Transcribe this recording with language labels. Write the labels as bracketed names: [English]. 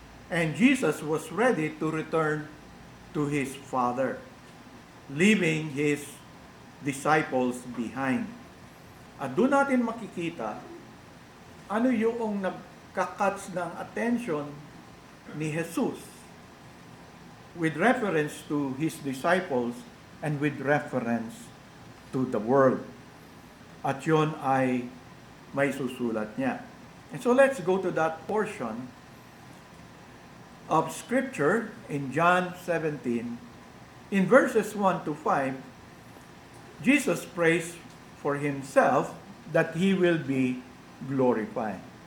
[English] And Jesus was ready to return to his Father, leaving his disciples behind. [Filipino] At doon natin makikita ano yung nagkakatch ng attention ni Jesus [English] with reference to his disciples and with reference to the world. [Filipino] At yun ay may susulat niya. [English] And so let's go to that portion of Scripture in John 17. In verses 1 to 5, Jesus prays for himself that he will be glorified.